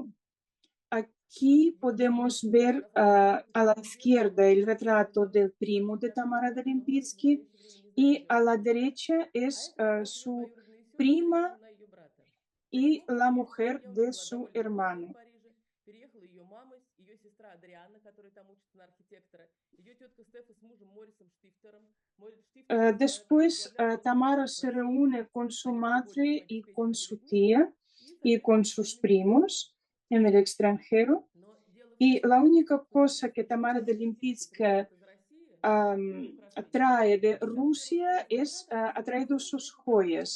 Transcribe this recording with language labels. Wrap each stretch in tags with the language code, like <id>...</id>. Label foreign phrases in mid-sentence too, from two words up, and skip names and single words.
<es>Aquí podemos ver a la izquierda el retrato del primo de Tamara de Lempitsky y a la derecha es su prima y la mujer de su hermano.</es> <ru>Переехала ее мама, ее сестра Адриана, которая там учится на архитектора, ее тетка Стефа с мужем Морисом Штифтером.</ru> <es>Después, Tamara se reúne con su madre y con su tía y con sus primos en el extranjero. Y la única cosa que Tamara de Lempitsky trae de Rusia ha traído sus joyas.</es>